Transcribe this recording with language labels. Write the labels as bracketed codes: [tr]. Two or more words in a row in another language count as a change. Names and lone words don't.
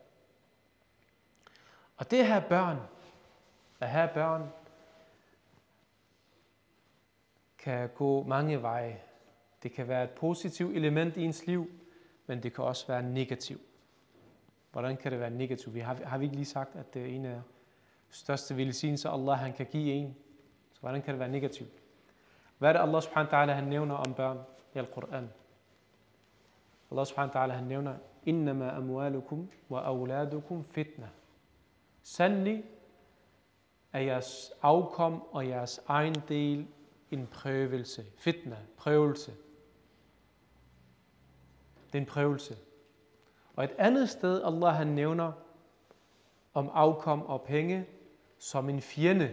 [da] Og det her børn, kan gå mange veje. Det kan være et positivt element i ens liv, men det kan også være negativt. Hvordan kan det være negativt? Har vi ikke lige sagt, at det er en af største velsignelser, Allah han kan give en? Så hvordan kan det være negativt? Hvad er det, Allah [ar] سبحانه وتعالى [da] han nævner om børn i Al-Quran? Allah [ar] سبحانه وتعالى [da] han nævner, [ar] إنما أموالكم وأولادكم فتنة. [da] Sandelig er jeres afkom og jeres egen del en prøvelse. Fitna, prøvelse. Det er en prøvelse. Og et andet sted, Allah han nævner om afkom og penge som en fjende.